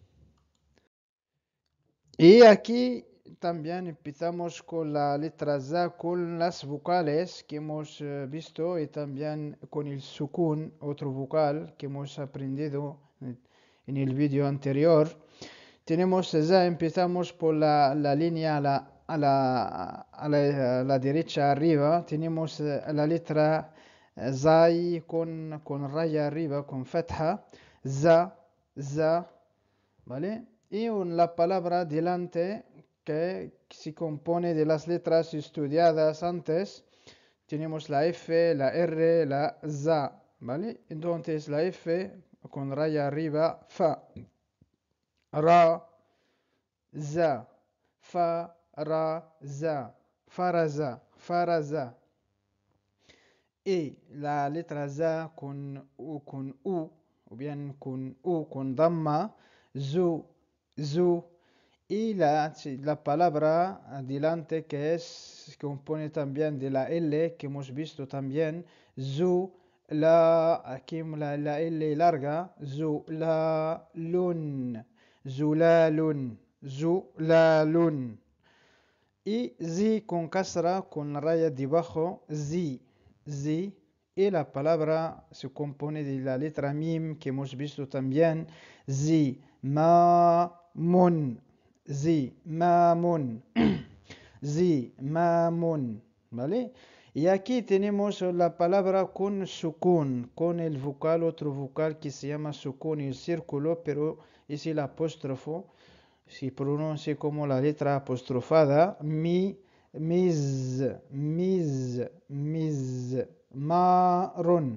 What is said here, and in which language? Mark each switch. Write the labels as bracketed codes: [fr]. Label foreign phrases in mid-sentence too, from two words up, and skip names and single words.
[es] Y aquí también empezamos con la letra Z, con las vocales que hemos visto y también con el sukun, otro vocal que hemos aprendido en el vídeo anterior. Tenemos Z, empezamos por la línea a la derecha arriba. Tenemos la letra Zai con raya arriba, con fatha. [ar] زَ، زَ. [es] ¿Vale? Y la palabra delante que se compone de las letras estudiadas antes. Tenemos la F, la R, la Z, ¿vale? Entonces la F con raya arriba, [ar] فَ، رَ، زَ، فَ، رَ، زَ، فَرَزَ، فَرَزَ. [es] Y la letra Z con U, o bien con U, con damma, [ar] زُ، زُ. [es] Y la palabra adelante que se compone también de la L que hemos visto también, zu, aquí la L larga, [ar] زُ، لَا، لٌ، زُلَالٌ، زُلَالٌ. [es] Y zi con kasra, con la raya debajo, [ar] زِ، زِ. [es] Y la palabra se compone de la letra mim que hemos visto también, [ar] زِ، مَا، مٌ، زِ، مَا، مٌ، زِ، مَا، مٌ, [es] ¿vale? Y aquí tenemos la palabra con sukun, con el vocal, otro vocal que se llama sukun, el círculo, pero es el apóstrofo. Si pronuncia como la letra apostrofada, [ar] مِز، مِز، مِز, [es] marón.